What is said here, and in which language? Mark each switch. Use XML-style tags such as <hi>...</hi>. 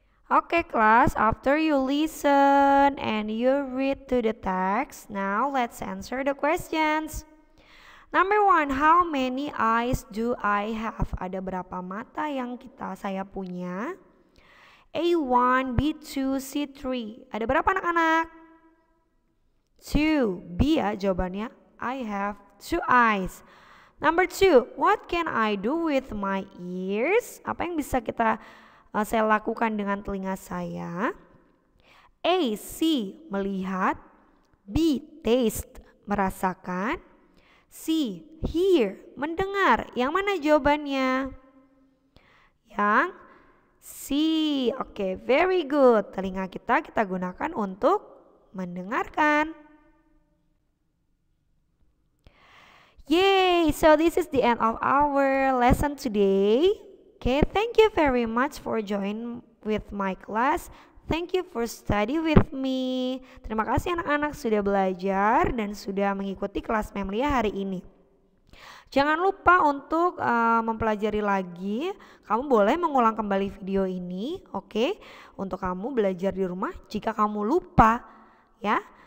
<en>Okay, class, after you listen and you read to the text, now let's answer the questions. Number 1, how many eyes do I have?</en> <id>Ada berapa mata yang saya punya? A1, B2, C3. Ada berapa anak-anak? 2. B ya jawabannya.</id> <en>I have 2 eyes. Number 2, what can I do with my ears?</en> <id>Apa yang bisa saya lakukan dengan telinga saya? A, see, melihat. B, taste, merasakan. C, hear, mendengar. Yang mana jawabannya? Yang C. Oke,</id> <en>very good.</en> <id>Telinga kita gunakan untuk mendengarkan. Yay!</id> <en>So this is the end of our lesson today. Okay, thank you very much for joining with my class. Thank you for study with me.</en> <id>Terima kasih anak-anak sudah belajar dan sudah mengikuti kelas Memlia hari ini. Jangan lupa untuk mempelajari lagi. Kamu boleh mengulang kembali video ini, oke? Untuk kamu belajar di rumah jika kamu lupa, ya.</id>